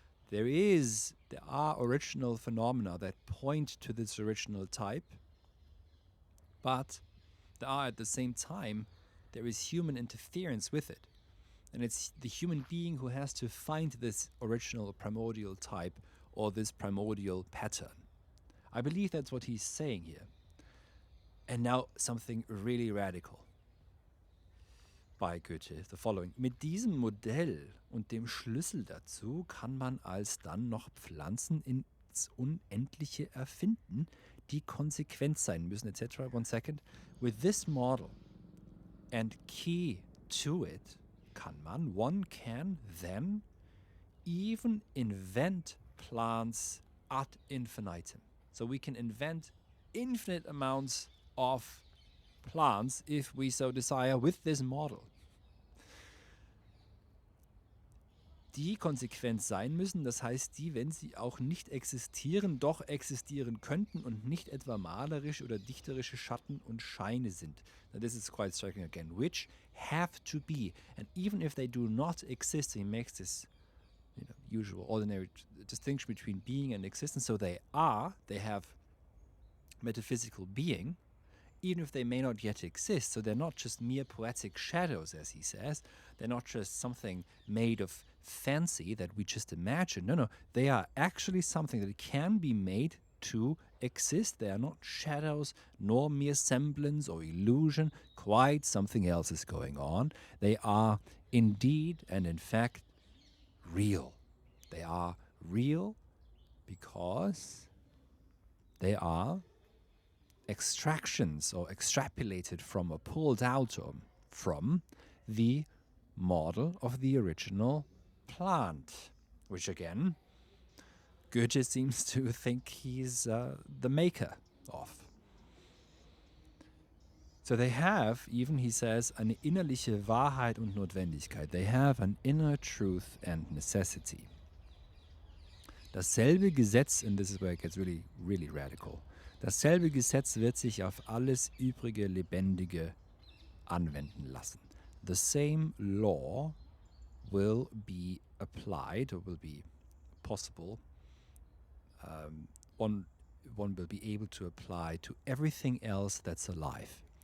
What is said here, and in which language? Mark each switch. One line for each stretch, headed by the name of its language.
English: There are original phenomena that point to this original type, but there are at the same time, there is human interference with it. And it's the human being who has to find this original primordial type or this primordial pattern. I believe that's what he's saying here. And now something really radical by Goethe, the following.
German: Mit diesem Modell und dem Schlüssel dazu kann man alsdann noch Pflanzen ins Unendliche erfinden, die konsequent sein müssen, etc.
English: One second. With this model and key to it, one can then even invent plants ad infinitum. So we can invent infinite amounts of plants if we so desire with this model.
German: Die konsequent sein müssen, das heißt die, wenn sie auch nicht existieren, doch existieren könnten und nicht etwa malerisch oder dichterische Schatten und Scheine sind.
English: Now this is quite striking again, which have to be, and even if they do not exist, he makes this usual, ordinary distinction between being and existence. So they have metaphysical being, even if they may not yet exist. So they're not just mere poetic shadows, as he says. They're not just something made of fancy that we just imagine. No, they are actually something that can be made to exist. They are not shadows, nor mere semblance or illusion. Quite something else is going on. They are indeed and in fact real. They are real because they are extractions or extrapolated from or pulled out from the model of the original plant, which again, Goethe seems to think he's the maker of. So they have, even he says,
German: eine innerliche Wahrheit und Notwendigkeit.
English: They have an inner truth and necessity.
German: Dasselbe Gesetz,
English: and this is where it gets really, really radical,
German: dasselbe Gesetz wird sich auf alles übrige Lebendige anwenden lassen.
English: The same law will be applied, or will be possible, one will be able to apply to everything else that's alive.